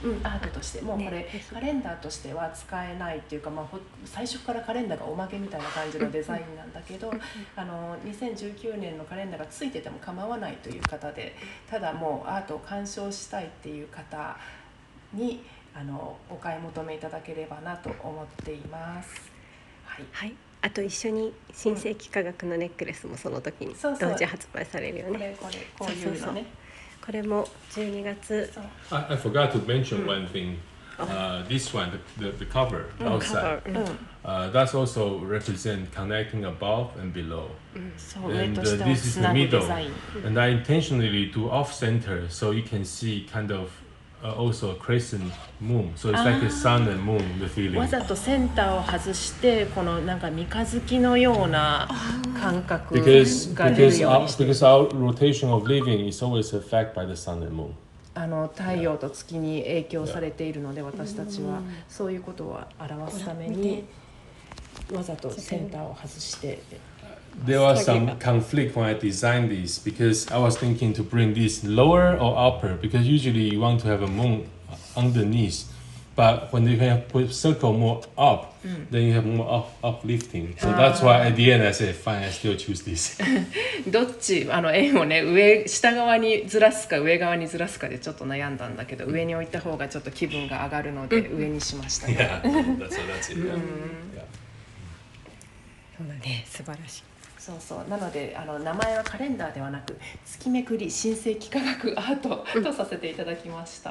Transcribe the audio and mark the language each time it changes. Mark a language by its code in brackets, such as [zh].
[ja] アートとしてもうこれカレンダーとしては使えないっていうか、最初からカレンダーがおまけみたいな感じのデザインなんだけど、2019年のカレンダーがついてても構わないという方で、ただもうアートを鑑賞したいっていう方にお買い求めいただければなと思っています。はい。はい。あと一緒に神聖幾何学のネックレスもその時に同時発売されるよね。こういうのね。これも12月。 [en] I forgot to mention one thing. This one, the cover outside. That's also represent connecting above and below. And this is the middle. And I intentionally do off center so you can see kind of also a crescent moon. So it's like a sun and moon, the feeling. [ja] わざとセンターを外してこのなんか三日月のような感覚が出るようにして。 [en] Because our rotation of living is always affected by the sun and moon. [ja] 太陽と月に影響されているので、私たちはそういうことを表すためにわざとセンターを外して。 [en] There was some conflict when I designed this because I was thinking to bring this lower or upper because usually you want to have a moon underneath, But when you have put circle more up, then you have more uplifting. So that's why at the end I said, fine, I still choose this. [ja] どっち円をね下側にずらすか上側にずらすかでちょっと悩んだんだけど、上に置いた方がちょっと気分が上がるので上にしましたね。 [en] Yeah, that's it. Yeah. [ja] そうだね、素晴らしい。そうそうなので名前はカレンダーではなく月めくり神聖幾何学アートとさせていただきました。